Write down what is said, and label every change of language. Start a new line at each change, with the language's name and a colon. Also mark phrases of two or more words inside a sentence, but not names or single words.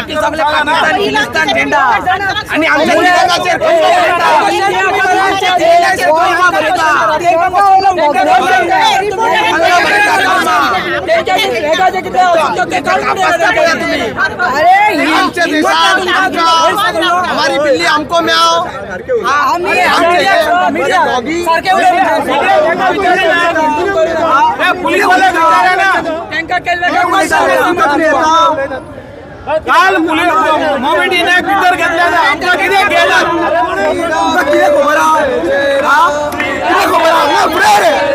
Konkani: आपल्या पाकिस्तान हिंदुस्तान झेंडा आणि आमच्या
Hindi: हमारी बिल्ली हमको म्याओ
Konkani: काल मोमेंटीने भितर घेतल्या आमकां कितें गेला कितें खबर आहा कितें खबर आहा फुडें रे